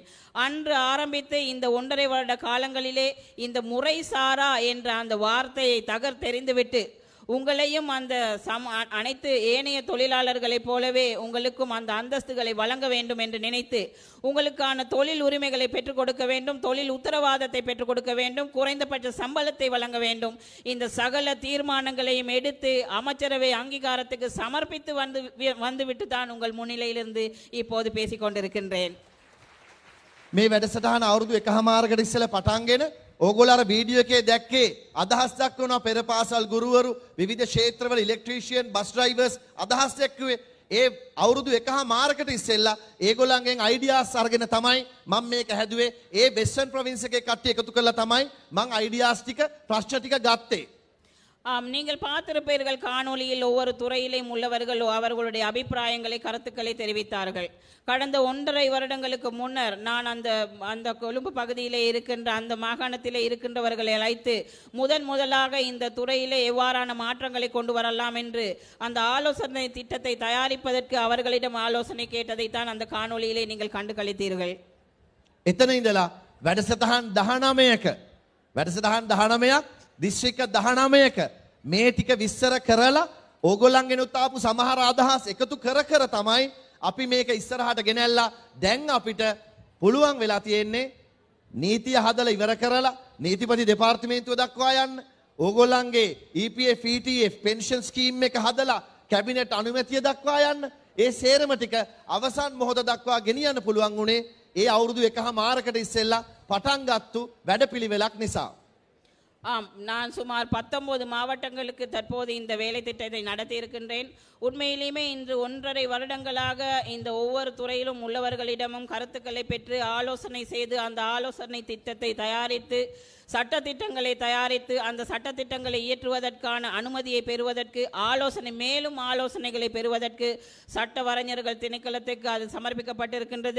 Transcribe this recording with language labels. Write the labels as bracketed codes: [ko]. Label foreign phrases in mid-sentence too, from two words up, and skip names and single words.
[ta] அன்று ஆரம்பித்து இந்த 1.5 வருட காலங்களிலே இந்த முறைசாரா என்ற அந்த வார்த்தையை தகர்த்தெறிந்துவிட்டு உங்களையும் அந்த அனைத்து ஏனைய தொழிலாளர்களைப் போலவே உங்களுக்கும் அந்த அந்தஸ்துகளை வழங்க வேண்டும் என்று நினைத்து உங்களுக்கான தொழில் உரிமைகளை பெற்றுக் கொடுக்க வேண்டும், தொழில் உத்தரவாதத்தை பெற்றுக் கொடுக்க வேண்டும், குறைந்தபட்ச சம்பளத்தை வழங்க வேண்டும். இந்த சகல தீர்மானங்களையும் எடுத்து அமைச்சரவை அங்கீகாரத்துக்கு சமர்ப்பித்து வந்துவிட்டு தான் உங்கள் முன்னிலையிலிருந்து இப்போது பேசிக் கொண்டிருக்கின்றேன். [si] මේ වැඩසටහන අවුරුදු 1.5කට ඉස්සෙල්ලා පටන්ගෙන ඕගොල්ලෝ අර වීඩියෝ එකේ දැක්කේ අදහස් දක්වනවා පෙර පාසල් ගුරුවරු විවිධ ක්ෂේත්‍රවල ඉලෙක්ට්‍රීෂියන් [en] bus drivers [si] අදහස් දැක්ුවේ ඒ අවුරුදු 1.5කට ඉස්සෙල්ලා ඒගොල්ලන්ගෙන් අයිඩියාස් අරගෙන තමයි මම මේක හැදුවේ. ඒ වෙස්ටර්න් ප්‍රොවින්ස් එකේ කට්ටිය එකතු කරලා තමයි මම අයිඩියාස් ටික ප්‍රශ්න ටික ගත්තේ. [ta] நீங்கள் பார்த்திருப்பீர்கள், காணொலியில் ஒவ்வொரு துறையிலும் உள்ளவர்கள் அவர்களுடைய அபிப்பிராயங்களை கருத்துக்களை தெரிவித்தார்கள். கடந்த 1.5 வருடங்களுக்கு முன்னர் நான் அந்த கொழும்பு பகுதியிலே இருக்கின்ற அந்த மாகாணத்திலே இருக்கின்றவர்களை அழைத்து முதலாக இந்த துறையிலே எவ்வாறான மாற்றங்களை கொண்டு வரலாம் என்று அந்த ஆலோசனை திட்டத்தை தயாரிப்பதற்கு அவர்களிடம் ஆலோசனை கேட்டதை தான் அந்த காணொலியிலே நீங்கள் கண்டு களித்தீர்கள். [si] එතන ඉඳලා වැඩසටහන් 19ක් දිස්ත්‍රික්ක 19ක මේ ටික විස්තර කරලා ඕගොල්ලන්ගෙනුත් ආපු සමහර අදහස් එකතු කර තමයි අපි මේක ඉස්සරහට ගෙනල්ලා දැන් අපිට පුළුවන් වෙලා තියෙන්නේ නීතිය හදලා ඉවර කරලා නීතිපති දෙපාර්තමේන්තුව දක්වා යන්න ඕගොල්ලන්ගේ EPF ETF [en] pension scheme [si] එක හදලා කැබිනට් අනුමැතිය දක්වා යන්න ඒ සේරම ටික අවසන් මොහොත දක්වා ගෙනියන්න පුළුවන් උනේ ඒ අවුරුදු 1.5කට ඉස්සෙල්ලා පටන් ගත්තු වැඩපිළිවෙලක් නිසා. [ta] நான் சுமார் 19 மாவட்டங்களுக்கு தற்போது இந்த வேலை திட்டத்தை நடத்தி இருக்கின்றேன். உண்மையிலுமே இன்று 1.5 வருடங்களாக இந்த ஒவ்வொரு துறையிலும் உள்ளவர்களிடமும் கருத்துக்களை பெற்று ஆலோசனை செய்து அந்த ஆலோசனை திட்டத்தை தயாரித்து சட்டத்திட்டங்களை தயாரித்து அந்த சட்டத்திட்டங்களை இயற்றுவதற்கான அனுமதியை பெறுவதற்கு மேலும் ஆலோசனைகளை பெறுவதற்கு சட்ட வரைஞர்கள் திணைக்களத்துக்கு அது சமர்ப்பிக்கப்பட்டிருக்கின்றது.